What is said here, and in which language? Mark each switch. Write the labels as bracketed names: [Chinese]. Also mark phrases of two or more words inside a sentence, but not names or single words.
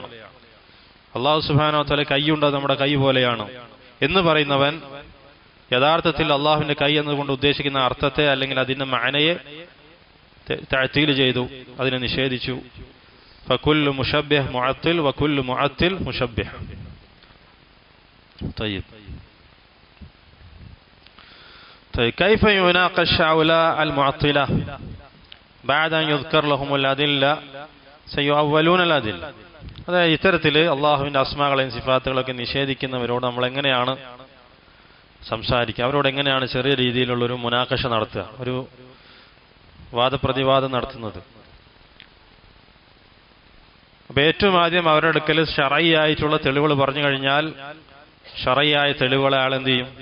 [Arabic] الله سبحانه وتعالى [Malayalam] കൈയുണ്ട്, അത് നമ്മുടെ കൈ പോലെയാണ് എന്ന് പറയുന്നവൻ യഥാർത്ഥത്തിൽ അള്ളാഹുവിന്റെ കൈ എന്നതുകൊണ്ട് ഉദ്ദേശിക്കുന്ന അർത്ഥത്തെ അല്ലെങ്കിൽ അതിന്റെ മഅനയെ തഅ്തീൽ ചെയ്തു, അതിനെ നിഷേധിച്ചു. [Arabic] فكل مشبه معطل وكل معطل مشبه. طيب كيف يناقش هؤلاء المعطلة بعد أن يذكر لهم الأدلة سيؤولون الأدلة. [Malayalam] അതായത് ഇത്തരത്തിൽ അള്ളാഹുവിന്റെ അസ്മാകളെയും സിഫാത്തുകളൊക്കെ നിഷേധിക്കുന്നവരോട് നമ്മൾ എങ്ങനെയാണ് സംസാരിക്കുക, അവരോട് എങ്ങനെയാണ് ചെറിയ രീതിയിലുള്ളൊരു മുനാഖഷ നടത്തുക, ഒരു വാദപ്രതിവാദം നടത്തുന്നത്? അപ്പൊ ഏറ്റവും ആദ്യം അവരുടെ അടുക്കൽ ശറഈയായിട്ടുള്ള തെളിവുകൾ പറഞ്ഞു കഴിഞ്ഞാൽ ശറഈയായ തെളിവുകളെ ആൾ എന്ത് ചെയ്യും?